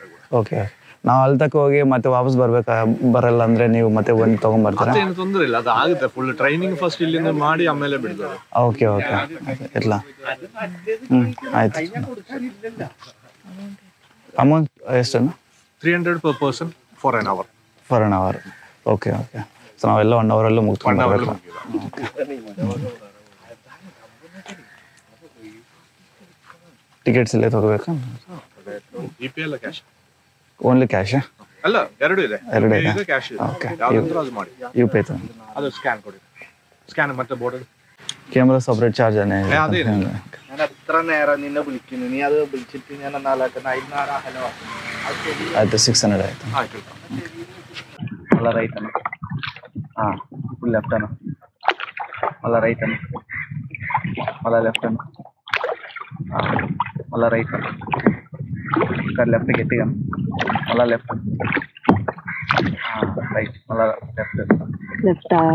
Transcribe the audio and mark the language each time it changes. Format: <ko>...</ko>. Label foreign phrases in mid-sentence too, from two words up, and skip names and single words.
<kn>ಓಕೆ, ನಾವು ಅಲ್ಲಿ ತಕ್ಕ ಹೋಗಿ ಮತ್ತೆ ವಾಪಸ್ ಬರಲ್ಲ ಅಂದ್ರೆ ನೀವು ಮತ್ತೆ ಒಂದು ತಗೊಂಡ್ಬರ್ತೀರಾ? ಏನು ತೊಂದರೆ ಇಲ್ಲ, ಅದು ಆಗುತ್ತೆ.</kn> <en>full training first</en> <kn>ಇಲ್ಲಿಂದ ಮಾಡಿ ಆಮೇಲೆ ಬಿಡ್ತಾರೆ. ಓಕೆ ಎಲ್ಲ ಆಯ್ತು. ಅಮೌಂಟ್ ಎಷ್ಟೇನು?</kn> <en>300 per person for an hour.</en> <kn>ಓಕೆ. ಸೊ ನಾವೆಲ್ಲ 1 hour ಅಲ್ಲೂ ಮುಗಿಸ್ಕೊಂಡು ಬರಬೇಕು. ಟಿಕೆಟ್ಸ್ ಇಲ್ಲೇ ತಗೋಬೇಕಾ? ಜಿಪೇ ಅಲ್ಲ ಕ್ಯಾಶ್?</kn> <en>only cash</en> <kn>ಅಲ್ಲ, ಎರಡು ಇದೆ ಕ್ಯಾಶ್. ಓಕೆ, ಯಾವ್ದಾದ್ರು ಅದು ಮಾಡಿ. యూపీ ತಗೊಂಡು ಅದು ಸ್ಕ್ಯಾನ್ ಕೊಡಿ. ಸ್ಕ್ಯಾನ್ ಮತ್ತೆ ಬೋರ್ಡ್</kn> <en>camera separate charge</en> <ml>തന്നെ. ഞാൻ എത്ര നേരം നിന്നെ വിളിക്കുന്നു, നീ അത് വിളിച്ചിട്ട് ഞാൻ</ml> <kn>ಆಯ್ತು. 600 ಆಯ್ತು. ಆಯ್ತು. ಅಲ್ಲ ರೈಟ್ ಅನ್ನ, ಹಾಂ</kn> <en>full left</en> <kn>ಅನ್ನ, ಅಲ್ಲ ರೈಟ್ ಅನ್ನ, ಅಲ್ಲ ಲೆಫ್ಟ್ ಅನ್ನ, ಹಾಂ ಅಲ್ಲ ರೈಟ್ ಅನ್ನ,</kn> <te>ఇక్కడ లెఫ్ట్ గట్టిగా, మళ్ళా లెఫ్ట్, రైట్, మళ్ళా లెఫ్ట్.</te>